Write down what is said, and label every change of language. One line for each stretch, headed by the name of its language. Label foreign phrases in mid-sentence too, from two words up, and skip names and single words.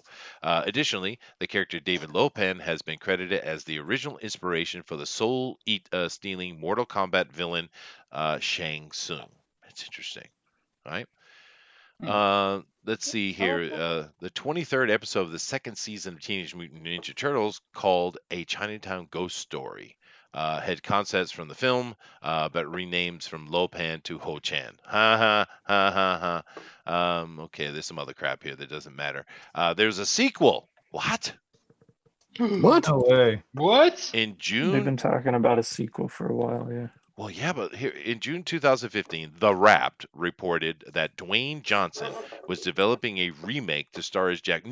English: Additionally, the character David Lopan has been credited as the original inspiration for the soul-stealing Mortal Kombat villain Shang Tsung. That's interesting, right? Let's see here. The 23rd episode of the second season of Teenage Mutant Ninja Turtles, called A Chinatown Ghost Story, had concepts from the film, but renames from Lopan to Ho Chan. Ha ha ha ha ha. Okay, there's some other crap here that doesn't matter. There's a sequel. What? What? No way. What? In They've June? been talking about a sequel for a while, yeah. Well, yeah, but here in June 2015, The Wrapped reported that Dwayne Johnson was developing a remake to star as Jack.